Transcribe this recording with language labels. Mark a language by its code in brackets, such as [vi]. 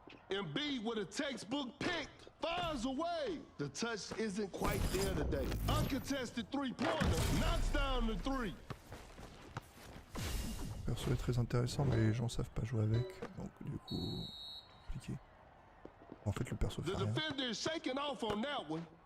[en] Embiid with a textbook pick. Fires away. The touch isn't quite there today. Uncontested three-pointer. Knocks down the three. [fr] Le perso est très intéressant, mais les gens savent pas jouer avec. Donc du coup, compliqué. En fait, le perso fait [en] The [fr] rien. [en] defender is shaking off on that one.